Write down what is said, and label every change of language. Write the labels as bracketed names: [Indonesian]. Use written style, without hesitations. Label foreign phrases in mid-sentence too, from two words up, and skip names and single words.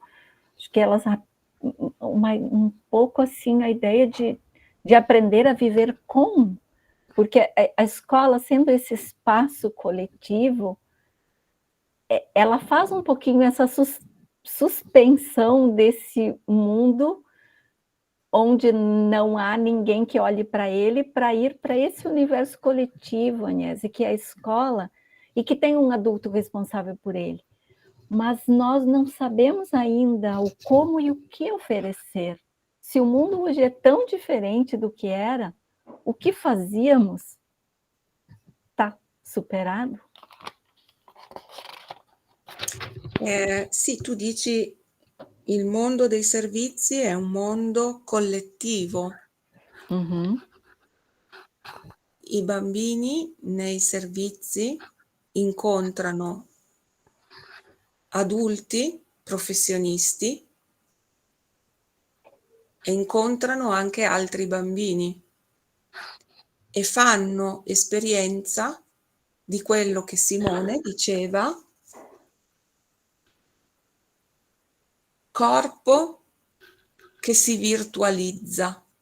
[Portuguese] Acho que elas, um pouco assim, a ideia de aprender a viver com, porque a escola, sendo esse espaço coletivo, ela faz um pouquinho essa suspensão desse mundo onde não há ninguém que olhe para ele, para ir para esse universo coletivo, Agnese, que é a escola, e que tem um adulto responsável por ele. Mas nós não sabemos ainda o como e o que oferecer. Se o mundo hoje é tão diferente do que era, o que fazíamos está superado? [Italian] Sì, tu dici il mondo dei servizi è un mondo collettivo. Uhum. I bambini nei servizi incontrano adulti, professionisti e incontrano anche altri bambini e fanno esperienza di quello che Simone diceva, corpo che si virtualizza.